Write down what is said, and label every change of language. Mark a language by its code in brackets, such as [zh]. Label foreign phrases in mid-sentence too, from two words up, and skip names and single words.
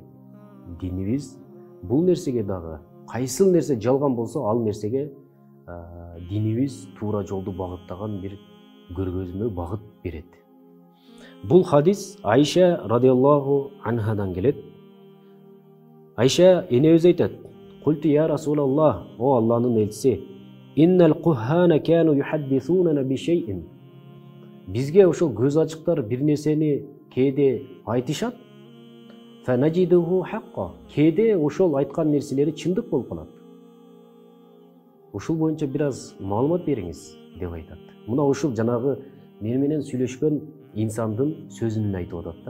[ky] Динибиз бул нерсеге дагы кайсыл нерсе жалган болсо, ал нерсеге динибиз туура жолду багыттаган бир көргөзмө багыт берет. Бул хадис Айша [ar] رضي الله عنها [ky] келет. Айша энебиз айтат: [ar] "قلت يا رسول الله, [ky] о Алланын элчиси, [ar] إن الكهان كانوا يحدثوننا بشيء." [ky] Бизге ошол көз ачыктар бир нерсени кээде айтышат. [ar] فنجده حقا. [ky] Кээде ошол айткан нерселери чындык болуп калат. Ушул боюнча бир аз маалымат бериңиз деп айтат. Мына ушул жанагы мен менен сүйлөшкөн инсандын сөзүн айтып атат да.